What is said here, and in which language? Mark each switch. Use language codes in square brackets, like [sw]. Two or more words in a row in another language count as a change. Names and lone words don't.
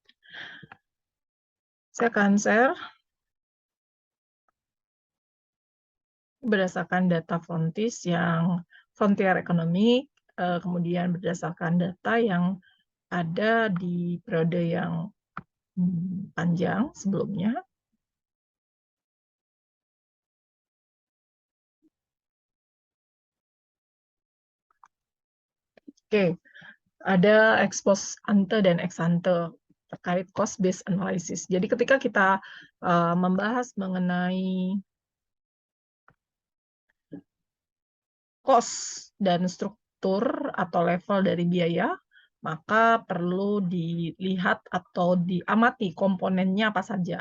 [id] Saya akan share berdasarkan data Frontier Economic, kemudian berdasarkan data yang ada di periode yang panjang sebelumnya. Oke, ada [la] ex post ante [id] dan [la] ex ante [id] terkait [en] cost based analysis. [id] Jadi ketika kita membahas mengenai cost dan struktur atau level dari biaya, maka perlu dilihat atau diamati komponennya apa saja.